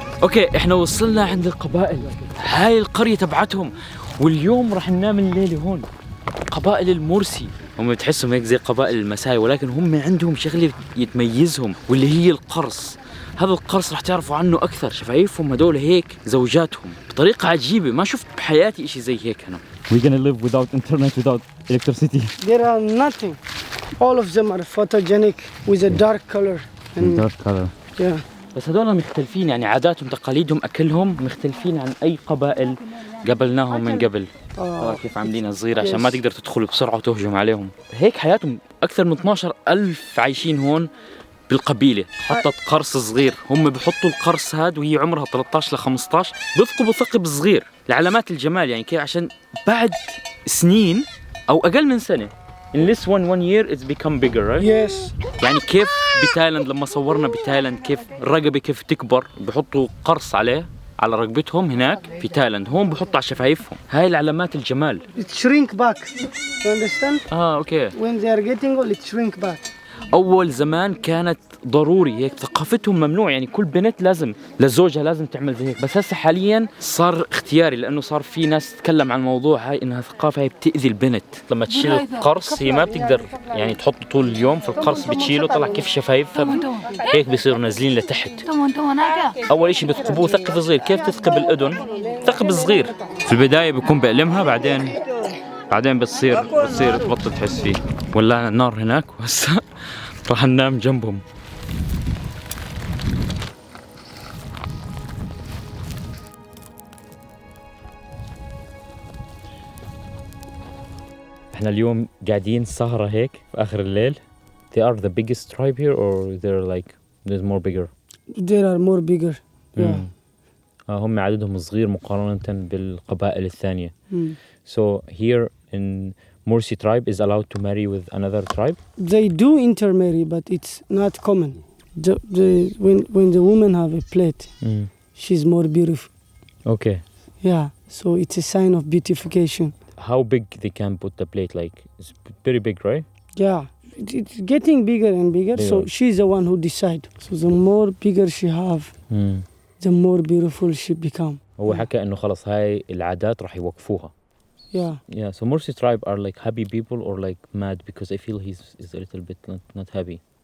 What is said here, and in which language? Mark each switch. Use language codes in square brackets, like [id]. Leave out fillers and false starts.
[ar] اوكي احنا وصلنا عند القبائل، هاي القرية تبعتهم، واليوم راح ننام الليلة هون. قبائل المرسي هم بتحسهم هيك زي قبائل المساي، ولكن هم عندهم شغلة يتميزهم واللي هي القرص. هذا القرص راح تعرفوا عنه أكثر. شفايفهم هدول هيك زوجاتهم بطريقة عجيبة، ما شفت بحياتي إشي زي هيك أنا. [en] We're gonna live without internet, without electricity. There are nothing. All of them are photogenic with a dark color. And Dark color. Yeah. [ar] بس هذول مختلفين، يعني عاداتهم تقاليدهم أكلهم مختلفين عن أي قبائل قبلناهم من قبل. كيف عاملينها صغيرة عشان ما تقدر تدخل بسرعة وتهجم عليهم. هيك حياتهم أكثر من 12,000 عايشين هون بالقبيلة. حطت قرص صغير، هم بحطوا القرص هاد وهي عمرها 13 ل 15 بيثقبوا ثقب صغير لعلامات الجمال، يعني كيف عشان بعد سنين أو أقل من سنة [en] in this one year it's become bigger, right? Yes. [ar] يعني كيف بتايلاند لما صورنا بتايلاند كيف الرقبة كيف تكبر، بحطوا قرص عليه على رقبتهم هناك في تايلاند، هون بحطوا على شفايفهم. هاي العلامات الجمال. [en] It shrink back. You understand? Okay. When they are getting old, it shrink back. [ar] اول زمان كانت ضروري هيك، ثقافتهم ممنوع، يعني كل بنت لازم لزوجها لازم تعمل زي هيك، بس هسه حاليا صار اختياري لانه صار في ناس تتكلم عن الموضوع هاي انها ثقافه هي بتاذي البنت. لما تشيل القرص هي ما بتقدر يعني تحطه طول اليوم، في القرص بتشيله طلع كيف شفايفها هيك بيصيروا نازلين لتحت. اول اشي بثقبوه ثقب صغير، كيف تثقب الاذن؟ ثقب صغير في البدايه بيكون بألمها، بعدين بتصير تبطل تحس فيه. ولعنا النار هناك وهسه راح ننام جنبهم. احنا اليوم قاعدين سهرة هيك في آخر الليل. [en] They are the biggest tribe here or they're like there's more bigger? There are more bigger. Yeah. [ar] هم عددهم صغير مقارنة بالقبائل الثانية. [en] So here in Mursi tribe is allowed to marry with another tribe? They do intermarry, but it's not common. When the woman have a plate, she's more beautiful. Okay. Yeah, so it's a sign of beautification. How big they can put the plate? Like it's very big, right? Yeah, it's getting bigger and bigger. So she's the one who decide. So the more bigger she have, the more beautiful she become. [ar] هو حكى إنه خلاص هاي العادات راح يوقفوها. [en] Yeah. So Mursi tribe are like happy people or like mad, because I feel he's a little bit not happy.